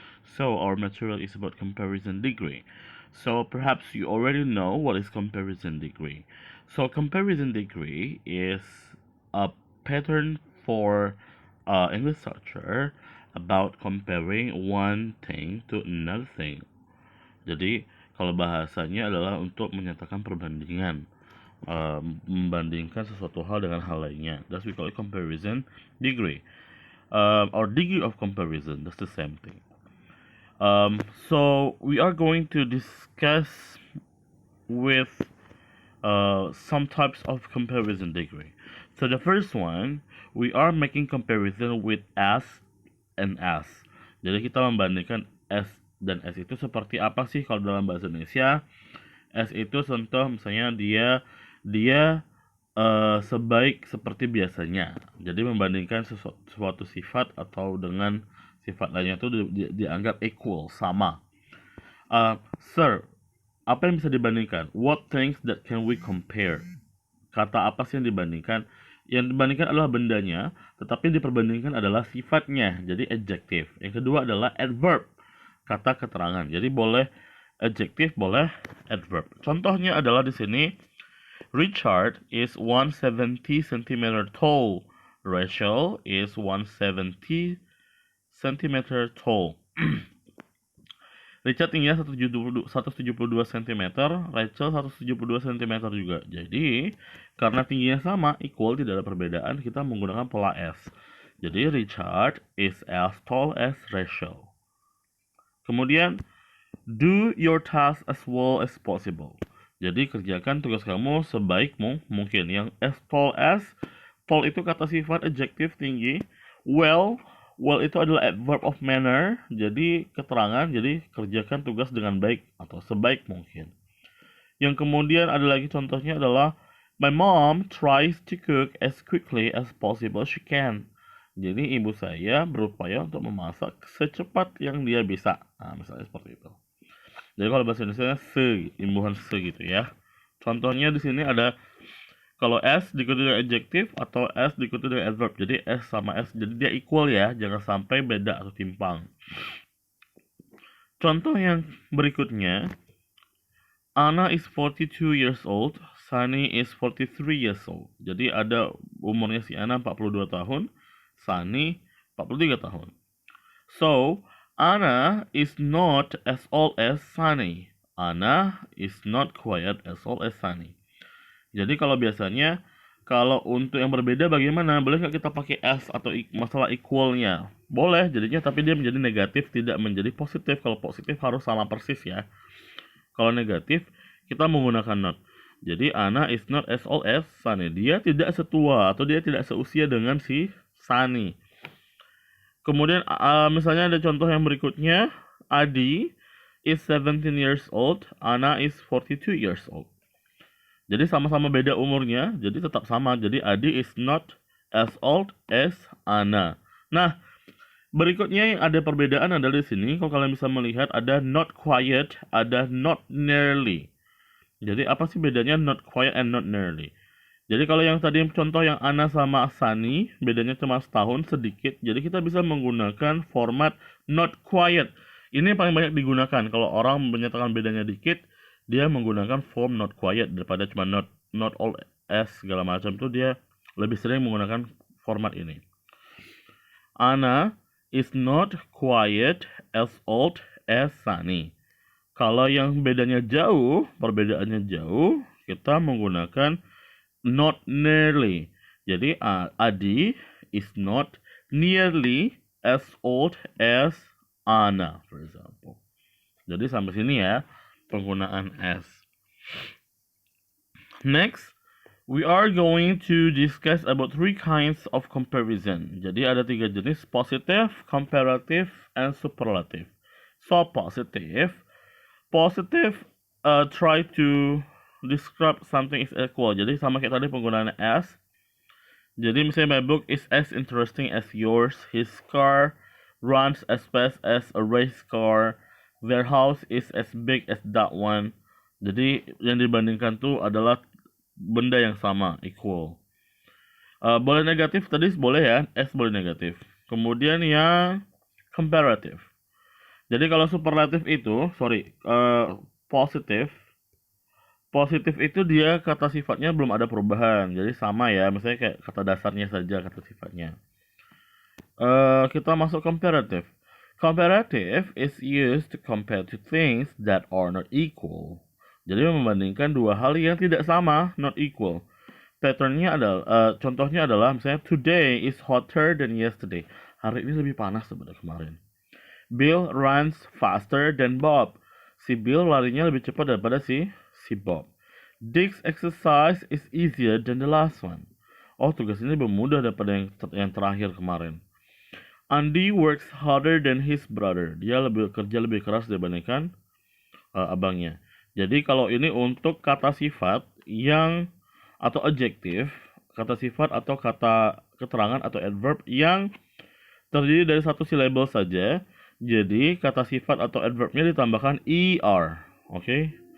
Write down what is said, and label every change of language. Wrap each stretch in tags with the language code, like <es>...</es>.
<en>So, our material is about comparison degree. So, perhaps you already know what is comparison degree. So, comparison degree is a pattern for English literature about comparing one thing to another thing.</en> <id>Jadi, kalau bahasanya adalah untuk menyatakan perbandingan, membandingkan sesuatu hal dengan hal lainnya.</id> <en>That's we call it comparison degree, or degree of comparison. That's the same thing. So we are going to discuss with some types of comparison degree. So the first one, we are making comparison with S and S.</en> <id>Jadi kita membandingkan S dan S itu seperti apa sih kalau dalam bahasa Indonesia? S itu contoh misalnya dia sebaik seperti biasanya. Jadi membandingkan suatu sifat atau dengan sifat lainnya itu dianggap equal, sama. Sir, apa yang bisa dibandingkan?</id> <en>What things that can we compare?</en> <id>Kata apa sih yang dibandingkan? Yang dibandingkan adalah bendanya, tetapi yang diperbandingkan adalah sifatnya, jadi adjective. Yang kedua adalah adverb, kata keterangan. Jadi boleh adjective, boleh adverb. Contohnya adalah di sini,</id> <en>Richard is 170 cm tall. Rachel is 170 cm tall.</en> <id>Richard tingginya 172 cm, Rachel 172 cm juga. Jadi, karena tingginya sama, equal, tidak ada perbedaan, kita menggunakan pola S.</id> <en>Jadi, Richard is as tall as Rachel. Kemudian, do your task as well as possible.</en> <id>Jadi, kerjakan tugas kamu sebaik mungkin. Yang as tall itu kata sifat adjektif tinggi. Well itu adalah adverb of manner, jadi keterangan, jadi kerjakan tugas dengan baik atau sebaik mungkin. Yang kemudian ada lagi contohnya adalah</id> <en>my mom tries to cook as quickly as possible she can.</en> <id>Jadi ibu saya berupaya untuk memasak secepat yang dia bisa. Nah, misalnya seperti itu. Jadi kalau bahasa Indonesia imbuhan se gitu ya. Contohnya di sini ada kalau S diikuti dengan adjektif atau S diikuti dengan adverb. Jadi S sama S, jadi dia equal ya, jangan sampai beda atau timpang. Contoh yang berikutnya,</id> <en>Anna is 42 years old, Sunny is 43 years old.</en> <id>Jadi ada umurnya si Anna 42 tahun, Sunny 43 tahun.</id> <en>So, Anna is not as old as Sunny. Anna is not quite as old as Sunny.</en> <id>Jadi kalau biasanya, kalau untuk yang berbeda bagaimana? Boleh nggak kita pakai S atau masalah equalnya? Boleh jadinya, tapi dia menjadi negatif, tidak menjadi positif. Kalau positif harus sama persis ya. Kalau negatif, kita menggunakan not.</id> <en>Jadi, Anna is not as old as Sunny.</en> <id>Dia tidak setua atau dia tidak seusia dengan si Sunny. Kemudian, misalnya ada contoh yang berikutnya.</id> <en>Adi is 17 years old, Anna is 42 years old.</en> <id>Jadi sama-sama beda umurnya, jadi tetap sama. Jadi</id> <en>Adi is not as old as Anna.</en> <id>Nah, berikutnya yang ada perbedaan adalah di sini. Kalau kalian bisa melihat ada not quite, ada not nearly. Jadi apa sih bedanya not quite and not nearly? Jadi kalau yang tadi contoh yang Anna sama Sunny, bedanya cuma setahun sedikit. Jadi kita bisa menggunakan format not quite. Ini yang paling banyak digunakan. Kalau orang menyatakan bedanya dikit, dia menggunakan form not quiet daripada cuma not all as segala macam itu, dia lebih sering menggunakan format ini.</id> <en>Anna is not quiet as old as Sunny.</en> <id>Kalau yang bedanya jauh, perbedaannya jauh, kita menggunakan not nearly.</id> <en>Jadi Adi is not nearly as old as Anna, for example.</en> <id>Jadi sampai sini ya penggunaan S.</id> <en>Next, we are going to discuss about 3 kinds of comparison.</en> <id>Jadi ada 3 jenis: positive, comparative, and superlative.</id> <en>So positive try to describe something is equal.</en> <id>Jadi sama kayak tadi penggunaan as. Jadi misalnya</id> <en>my book is as interesting as yours. His car runs as fast as a race car. Their house is as big as that one.</en> <id>Jadi yang dibandingkan tuh adalah benda yang sama, equal. Boleh negatif tadi boleh ya, S boleh negatif. Kemudian yang comparative. Jadi kalau superlatif itu, positif. Positif itu dia kata sifatnya belum ada perubahan. Jadi sama ya, misalnya kayak kata dasarnya saja kata sifatnya. Kita masuk comparative.</id> <en>Comparative is used to compare two things that are not equal.</en> <id>Jadi membandingkan dua hal yang tidak sama, not equal. Patternnya adalah, contohnya adalah misalnya</id> <en>today is hotter than yesterday.</en> <id>Hari ini lebih panas daripada kemarin.</id> <en>Bill runs faster than Bob.</en> <id>Si Bill larinya lebih cepat daripada si Bob.</id> <en>Dick's exercise is easier than the last one.</en> <id>Oh, tugas ini lebih mudah daripada yang terakhir kemarin.</id> <en>Andy works harder than his brother.</en> <id>Dia kerja lebih keras dibandingkan abangnya. Jadi kalau ini untuk kata sifat yang atau adjektif, kata sifat atau kata keterangan atau adverb yang terdiri dari satu syllable saja. Jadi kata sifat atau adverbnya ditambahkan er, oke?</id>